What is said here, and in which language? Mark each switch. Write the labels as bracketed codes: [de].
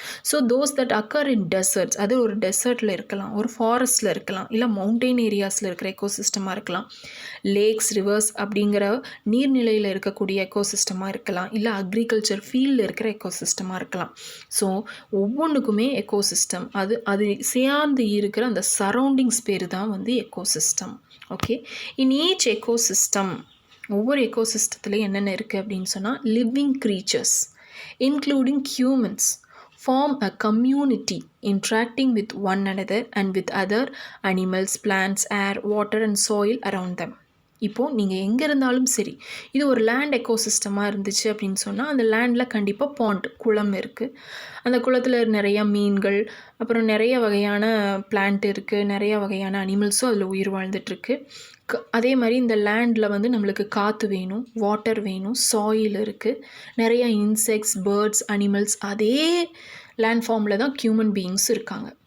[ta] So [en] those that occur in deserts, [ta] அது ஒரு டெசர்ட்டில் இருக்கலாம், ஒரு ஃபாரஸ்ட்டில் இருக்கலாம், இல்லை மவுண்டெயின் ஏரியாஸில் இருக்கிற எக்கோசிஸ்டமாக இருக்கலாம், லேக்ஸ் ரிவர்ஸ் அப்படிங்கிற நீர்நிலையில் இருக்கக்கூடிய எக்கோசிஸ்டமாக இருக்கலாம், இல்லை அக்ரிகல்ச்சர் ஃபீல்டில் இருக்கிற எக்கோசிஸ்டமாக இருக்கலாம். ஸோ ஒவ்வொன்றுக்குமே எக்கோசிஸ்டம், அது சேர்ந்து இருக்கிற அந்த சரௌண்டிங்ஸ் பேர் தான் வந்து ecosystem. [en] okay, in each ecosystem, [ta] ஒவ்வொரு எக்கோசிஸ்டத்துலேயும் என்னென்ன இருக்குது அப்படின்னு சொன்னால், [en] Living creatures including humans form a community interacting with one another and with other animals, plants, air, water and soil around them. [ta] இப்போது நீங்கள் எங்கே இருந்தாலும் சரி, இது ஒரு லேண்ட் எக்கோசிஸ்டமாக இருந்துச்சு அப்படின்னு சொன்னால் அந்த லேண்டில் கண்டிப்பாக பாண்ட், குளம் இருக்குது. அந்த குளத்தில் நிறையா மீன்கள், அப்புறம் நிறைய வகையான பிளான்ட் இருக்குது, நிறையா வகையான அனிமல்ஸும் அதில் உயிர் வாழ்ந்துட்டுருக்கு. அதே மாதிரி இந்த லேண்டில் வந்து நம்மளுக்கு காற்று வேணும், வாட்டர் வேணும், சாயில் இருக்குது, நிறையா இன்செக்ட்ஸ், பேர்ட்ஸ், அனிமல்ஸ், அதே லேண்ட் ஃபார்மில் தான் ஹியூமன் பீயிங்ஸ் இருக்காங்க.